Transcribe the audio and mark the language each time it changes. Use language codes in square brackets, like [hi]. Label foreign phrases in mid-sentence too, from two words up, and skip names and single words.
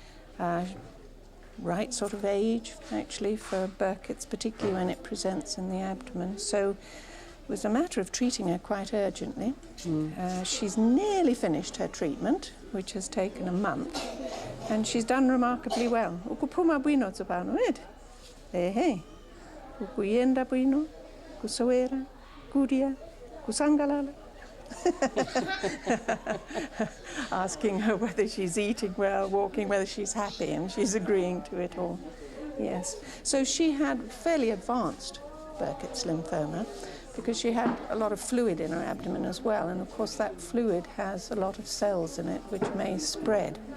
[en] Right sort of age, actually, for Burkitts, particularly when it presents in the abdomen. So it was a matter of treating her quite urgently. She's nearly finished her treatment, which has taken a month, and she's done remarkably well. [ny] Ukupuma bwino tsopano, Hey. Ukuyenda bwino, kusowera, kudya, kusangalala. [en] Asking her whether she's eating well, walking, whether she's happy, and she's agreeing to it all. Yes. So she had fairly advanced Burkitts lymphoma because she had a lot of fluid in her abdomen as well, and of course that fluid has a lot of cells in it which may spread.